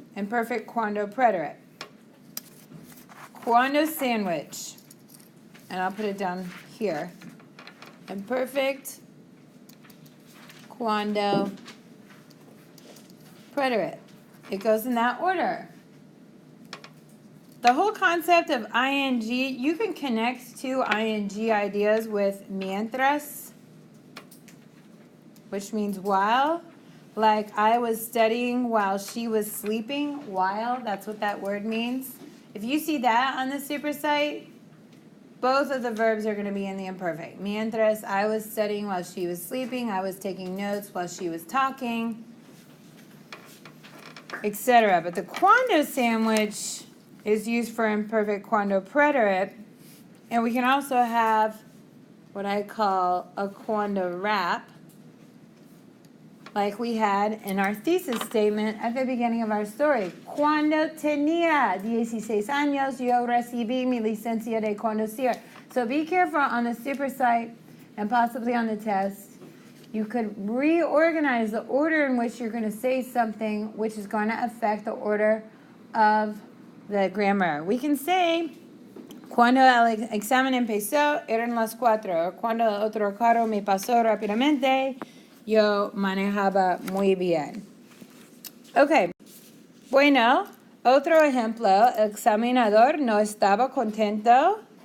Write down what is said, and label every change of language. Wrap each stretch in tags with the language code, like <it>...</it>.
<en>Imperfect cuando preterite. Cuando sandwich. And I'll put it down here. Imperfect cuando preterite. It goes in that order. The whole concept of ing, you can connect two ing ideas with mientras, which means while. Like I was studying while she was sleeping. While, that's what that word means. If you see that on the supersite, both of the verbs are going to be in the imperfect. Mientras I was studying while she was sleeping, I was taking notes while she was talking, etc. But the cuando sandwich is used for imperfect cuando preterite, and we can also have what I call a cuando wrap, like we had in our thesis statement at the beginning of our story.</en> <es>Cuando tenía 16 años, yo recibí mi licencia de conducir.</es> <en>So be careful on the supersite and possibly on the test. You could reorganize the order in which you're going to say something, which is going to affect the order of the grammar. We can say,</en> <es>cuando el examen empezó, eran las 4. Cuando el otro carro me pasó rápidamente, yo manejaba muy bien. Ok. Bueno, otro ejemplo. El examinador no estaba contento.</es>